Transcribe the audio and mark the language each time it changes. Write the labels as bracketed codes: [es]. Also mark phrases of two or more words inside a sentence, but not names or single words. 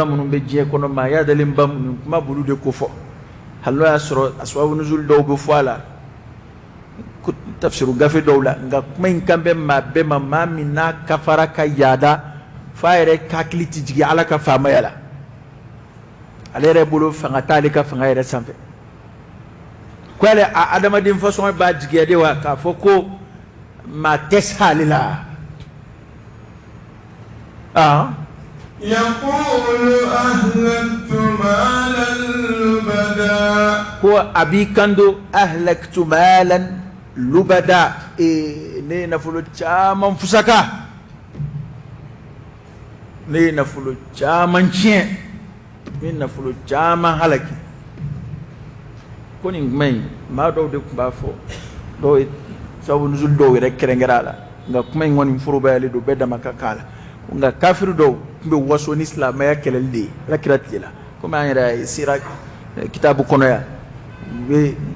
[bm] minnu bɛ diɲɛ kɔnɔ ma yadalen ba minnu kuma bulu de ko fɔ hali n'o y'a sɔrɔ [ar] أسباب نزول [bm] dɔw bɛ fɔ a la tafsiru gafe dɔw la nka kuma in kan bɛ maa bɛɛ ma maa min n'a kafara ka yaada f'a yɛrɛ hakili tɛ jigin ala ka faamaya la ale yɛrɛ bolo fanga t'ale ka fanga yɛrɛ sanfɛ ko ale a adamaden fasɔn b'a jigiya de wa k'a fɔ ko maa tɛ sa ale la [ar] يقول أهلكت مالا لبدا [bm] ko a b'i kanto [ar] أهلكت مالا لبدا [bm] ne ye nafolo caman fusaka ne ye nafolo caman tiɲɛ ne ye nafolo caman halaki ko nin kuma in maa dɔw de tun b'a fɔ dɔw ye sababu nuzul dɔw yɛrɛ kɛrɛnkɛrɛn a la nka kuma in kɔni forobayalen don bɛɛ dama ka k'a la nka kafiri dɔw tun bɛ waso ni silamɛya kɛlɛli de ye alakira tile la komi an yɛrɛ ye sira kitabu kɔnɔ yan u bɛ